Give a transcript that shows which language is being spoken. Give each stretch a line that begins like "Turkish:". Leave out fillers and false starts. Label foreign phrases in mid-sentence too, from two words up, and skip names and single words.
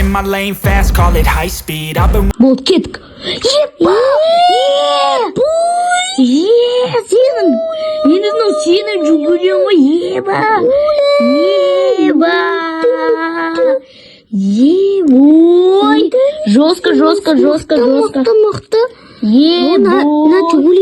English: in my lane fast, call it high speed. I've been
Kazakh: болды кеттік. Сені жүгірем ғой, ой, жестко. Мықты. На жүгіри.